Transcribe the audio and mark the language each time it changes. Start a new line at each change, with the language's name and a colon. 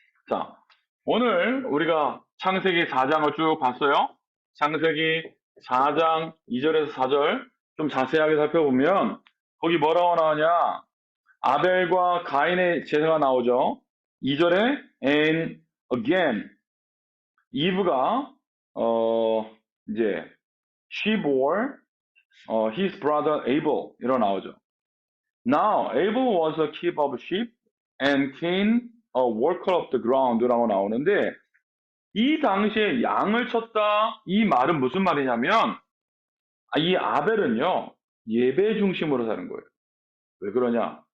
Korean: 자, 오늘 우리가 창세기 4장을 쭉 봤어요. 창세기 4장 2절에서 4절 좀 자세하게 살펴보면 거기 뭐라고 나오냐? 아벨과 가인의 제사가 나오죠. 2절에
English: and again
Korean: 이브가 이제
English: she bore his brother Abel
Korean: 이러 나오죠.
English: Now Abel was a keeper of sheep and Cain a worker of the ground
Korean: 라고 나오는데 이 당시에 양을 쳤다 이 말은 무슨 말이냐면 이 아벨은요 예배 중심으로 사는 거예요. 왜 그러냐?